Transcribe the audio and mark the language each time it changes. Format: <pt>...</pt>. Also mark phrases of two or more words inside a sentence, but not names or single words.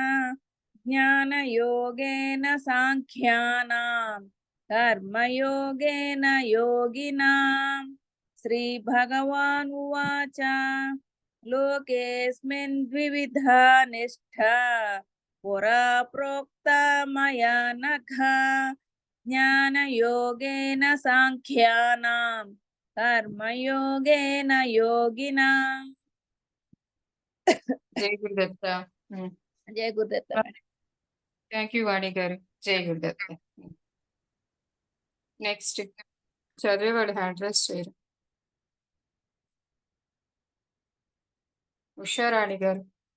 <sa>ज्ञानयोगेन साङ्ख्यानाम् कर्मयोगेन योगिनाम् श्रीभगवानुवाच लोकेऽस्मिन् द्विविधा निष्ठा पुरा प्रोक्ता मया नघ ज्ञानयोगेन साङ्ख्यानाम् कर्मयोगेन योगिनाम् जय गुरुदत्त जय गुरुदत्त</sa> <en>thank you</en> <te>వాణి గారు జై గురుదత్త నెక్స్ట్ చదివేవాడు</te> <en>hand raise</en> <te>చేయరు ఉషారాణి గారు</te>